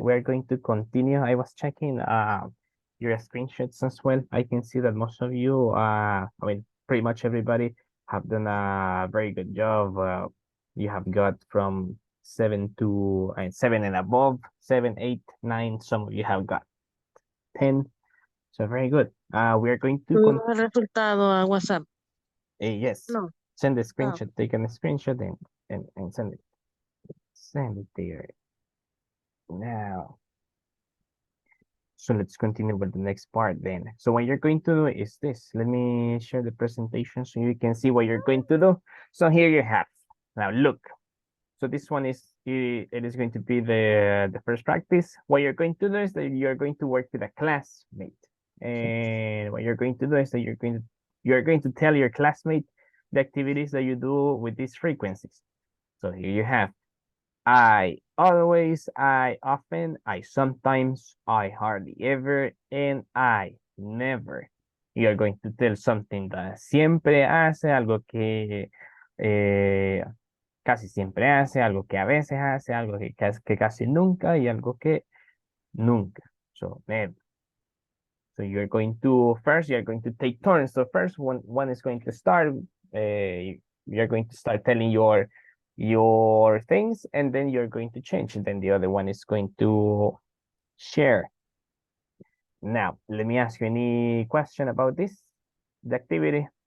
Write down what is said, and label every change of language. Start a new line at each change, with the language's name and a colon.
English: we are going to continue. I was checking your screenshots as well. I can see that most of you I mean pretty much everybody have done a very good job. You have got from 7 and above, 7, 8, 9. Some of you have got 10. So very good. We are going to
Spanish: Subimos el resultado a WhatsApp.
English: yes. No. Send the Ah. screenshot. Take a screenshot and send it. Send it there. Now. So let's continue with the next part then. So what you're going to do is this. Let me share the presentation so you can see what you're going to do. So here you have. Now look. So this one is it is going to be the first practice. What you're going to do is that you're going to work with a classmate. And what you're going to do is that you're going to tell your classmate the activities that you do with these frequencies. So here you have I always, I often, I sometimes, I hardly ever, and I never. You are going to tell something that
Spanish: siempre hace, algo que casi siempre hace, algo que a veces hace, algo que casi nunca y algo que nunca.
English: So, never. So you're going to you're going to take turns. So first one is going to start. You're going to start telling your things, and then you're going to change. And then the other one is going to share. Now, let me ask you any question about this, the activity.